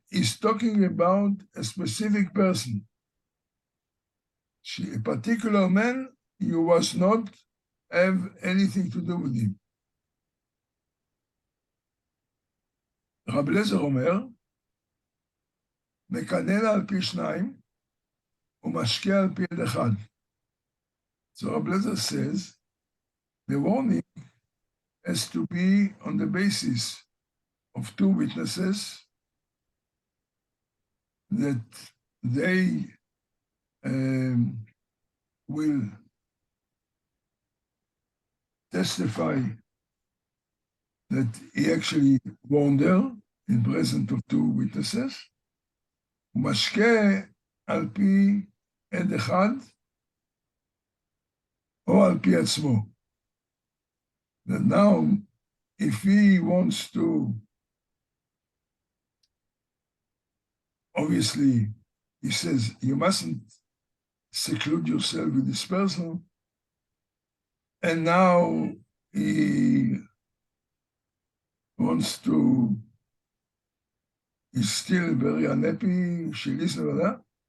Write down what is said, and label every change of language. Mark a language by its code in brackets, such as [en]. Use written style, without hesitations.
[en] He's talking about a specific person. A particular man, you must not have anything to do with him. [he] רב אליעזר אומר, מקנא לה על פי שניים, ומשקיע על פי יד אחד. [en] So רב אליעזר says, the warning has to be on the basis of two witnesses that they will testify that he actually warned her in presence of two witnesses. [he] הוא משקה על פי עד אחד או על פי עצמו. [en] That now, if he wants to, obviously, he says, you mustn't seclude yourself with this person, and now he wants to, he's still very unhappy, she listened to that.